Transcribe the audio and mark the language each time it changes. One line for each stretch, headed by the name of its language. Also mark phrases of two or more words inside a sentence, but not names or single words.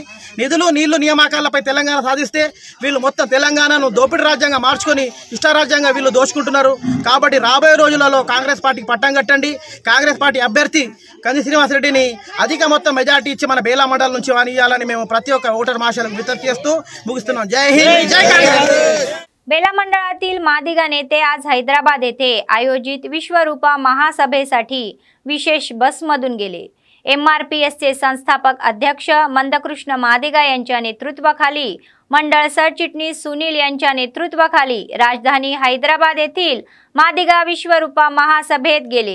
Telugu: నిధులు నీళ్లు నియామకాలపై తెలంగాణ సాధిస్తే వీళ్ళు మొత్తం తెలంగాణను దోపిడీ రాజ్యంగా మార్చుకొని ఇష్టారాజ్యంగా వీళ్ళు దోచుకుంటున్నారు। కాబట్టి రాబోయే రోజులలో కాంగ్రెస్ పార్టీకి పట్టం కట్టండి, కాంగ్రెస్ పార్టీ అభ్యర్థి కంది శ్రీనివాస్ రెడ్డిని అధిక మొత్తం మెజార్టీ ఇచ్చి మన బేలా మండలం నుంచి వానియాలని మేము ప్రతి ఒక్క ఓటర్ మహాశైలకు విజ్ఞప్తి చేస్తూ ముగిస్తున్నాం। జై హింద్, జై కాంగ్రెస్।
Marathi: बेला मंडळातील मादिगा नेते आज हैदराबाद येथे आयोजित विश्वरूपा महासभेसाठी विशेष बसमधून गेले। MRPSचे संस्थापक अध्यक्ष मंदकृष्ण मादिगा यांच्या नेतृत्वाखाली मंडळ सरचिटणीस सुनील यांच्या नेतृत्वाखाली राजधानी हैदराबाद येथील मादिगा विश्वरूपा महासभेत गेले।